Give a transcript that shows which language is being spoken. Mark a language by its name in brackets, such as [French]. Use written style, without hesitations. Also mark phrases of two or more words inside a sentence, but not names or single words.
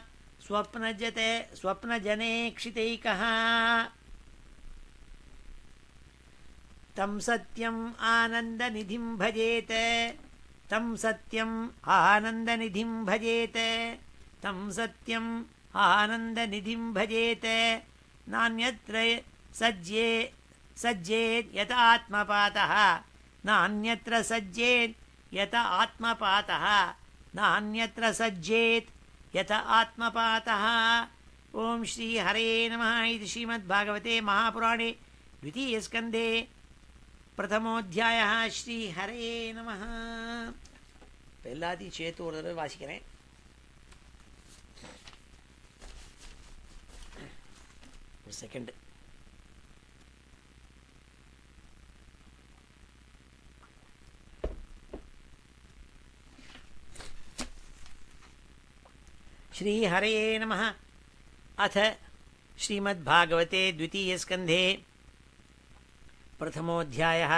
[Sanskrit] ಸ್ವಪ್ನಜನೇಕ್ಷಿತೈಕಃ ತಂ ಸತ್ಯಂ ಆನಂದನಿಧಿಂ ಭಜೇತ ತಂ ಸತ್ಯಂ ಆನಂದನಿಧಿಂ ಭಜೇತ ತಂ ಸತ್ಯಂ ಆನಂದನಿಧಿಂ ಭಜೇತ ನಾನ್ಯತ್ರ ಸಜ್ಜೇತ್ ಯತ ಆತ್ಮಪಾತಃ ನಾನ್ಯತ್ರ ಸಜ್ಜೇತ್ ಯತ ಆತ್ಮಪಾತಃ ನಾನ್ಯತ್ರ ಸಜ್ಜೇತ್ ಯತ ಆತ್ಮಪಾತಃ ಓಂ ಶ್ರೀ ಹರೇ ನಮಃ ಇದು ಶ್ರೀಮದ್ಭಾಗವತೆ ಮಹಾಪುರಾಣೆ ದ್ವಿತೀಯಸ್ಕಂಧೆ பிரதமோத்தியாயः ஸ்ரீ ஹரே நமः. [Tamil] இப்போ எல்லாத்தையும் சேர்த்து ஒரு தடவை வாசிக்கிறேன். ஒரு செகண்ட். [Sanskrit] श्री हरे नमः. अथ श्रीमद्भागवते द्वितीयस्कन्धे प्रथमोऽध्यायः।